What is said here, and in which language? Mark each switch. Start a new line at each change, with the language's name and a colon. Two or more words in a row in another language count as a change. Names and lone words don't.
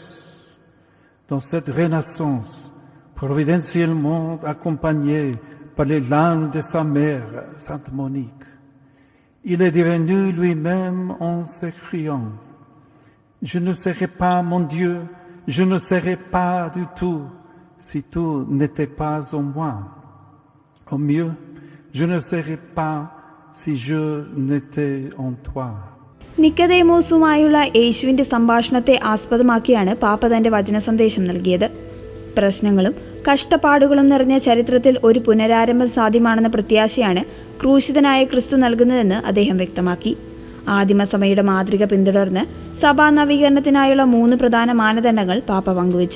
French: Dans cette renaissance, providentiellement accompagnée par les larmes de sa mère, Sainte Monique, il est devenu lui-même en s'écriant: Je ne serai pas mon Dieu, je ne serai pas du tout si tu n'étais pas en moi. Au mieux, je ne serai pas si je n'étais en toi.
Malayalam: നിക്കദേമോസുമായുള്ള യേശുവിന്റെ സംഭാഷണത്തെ ആസ്പദമാക്കിയാണ് പാപ്പ തന്റെ വചന സന്ദേശം നൽകിയത്. പ്രശ്നങ്ങളും കഷ്ടപ്പാടുകളും നിറഞ്ഞ ചരിത്രത്തിൽ ഒരു പുനരാരംഭം സാധ്യമാണെന്ന പ്രത്യാശയാണ് ക്രൂശിതനായ ക്രിസ്തു നൽകുന്നതെന്ന് അദ്ദേഹം വ്യക്തമാക്കി. ആദിമസഭയുടെ മാതൃക പിന്തുടർന്ന് സഭാ നവീകരണത്തിനായുള്ള 3 പ്രധാന മാനദണ്ഡങ്ങൾ പാപ്പ പങ്കുവച്ചു.